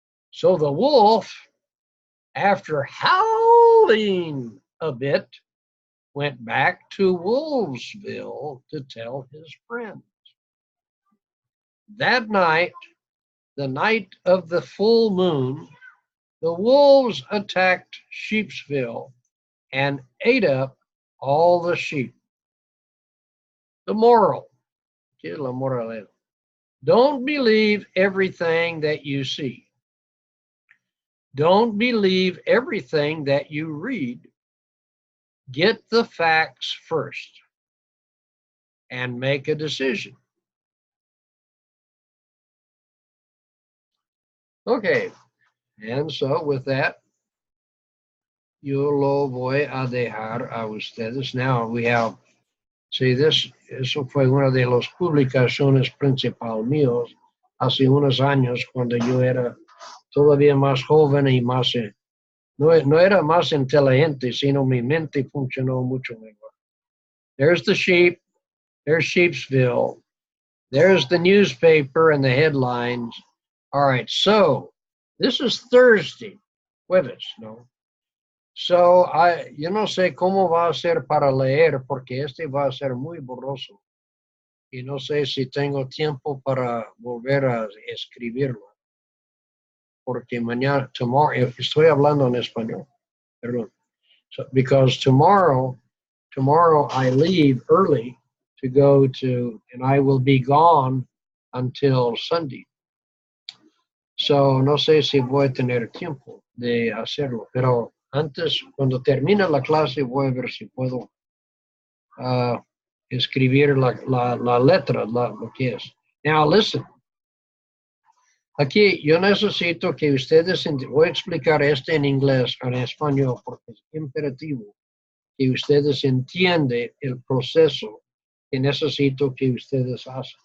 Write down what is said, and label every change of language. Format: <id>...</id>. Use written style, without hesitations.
<en>So the wolf, after howling a bit, went back to Wolvesville to tell his friends. That night, the night of the full moon, the wolves attacked Sheepsville and ate up all the sheep. The moral,</en> <es>¿qué es la moraleja?</es> <en>Don't believe everything that you see. Don't believe everything that you read. Get the facts first and make a decision. Okay, and so with that,</en> <es>yo lo voy a dejar a ustedes.</es> <en>Now we have, see,</en> <es>eso fue una de las publicaciones principales míos hace unos años cuando yo era todavía más joven y más, no era más inteligente, sino mi mente funcionó mucho mejor.</es> <en>There's the sheep, there's Sheepsville, there's the newspaper and the headlines. All right, so this is Thursday, jueves, ¿no?</en> <es>So, yo no sé cómo va a ser para leer, porque este va a ser muy borroso. Y no sé si tengo tiempo para volver a escribirlo. Porque mañana, tomorrow, estoy hablando en español, perdón.</es> <en>So, because tomorrow I leave early to go to, and I will be gone until Sunday. So, no sé si voy a tener tiempo de hacerlo, pero antes, cuando termine la clase, voy a ver si puedo escribir la letra, lo que es. Now, listen. Aquí yo necesito que ustedes, voy a explicar esto en inglés, en español, porque es imperativo que ustedes entiendan el proceso que necesito que ustedes hagan.</en>